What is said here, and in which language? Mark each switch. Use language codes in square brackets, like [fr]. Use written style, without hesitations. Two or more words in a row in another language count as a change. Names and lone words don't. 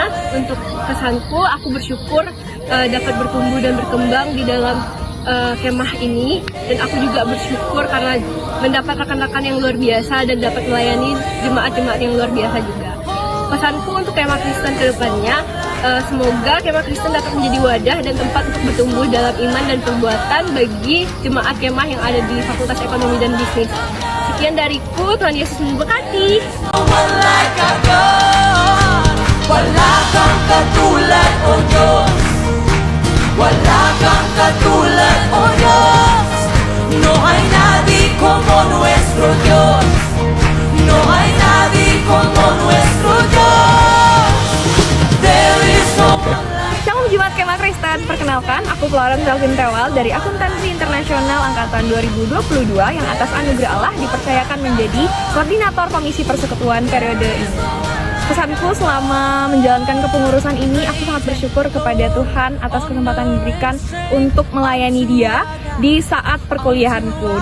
[id] Untuk kesanku, aku bersyukur dapat bertumbuh dan berkembang di dalam kemah ini, dan aku juga bersyukur karena mendapat rekan-rekan yang luar biasa dan dapat melayani jemaat-jemaat yang luar biasa juga. Pesanku untuk Kemah Kristen ke depannya, semoga Kemah Kristen dapat menjadi wadah dan tempat untuk bertumbuh dalam iman dan perbuatan bagi jemaat kemah yang ada di Fakultas Ekonomi dan Bisnis. Sekian dariku, Tuhan Yesus memberkati. [tl] Wala kang katulad, O Diyos. Wala kang katulad, O Diyos. [es] No hay nadie como nuestro Dios. No hay nadie como nuestro Dios. [en] There is no one like [id] Shalom Jemaat Kemah Kristen, perkenalkan aku Florence Delvin Tewal dari Akuntansi Internasional Angkatan 2022 yang atas anugerah Allah dipercayakan menjadi Koordinator Komisi Persekutuan periode ini. Pesanku selama menjalankan kepengurusan ini, aku sangat bersyukur kepada Tuhan atas kesempatan yang diberikan untuk melayani Dia di saat perkuliahanku.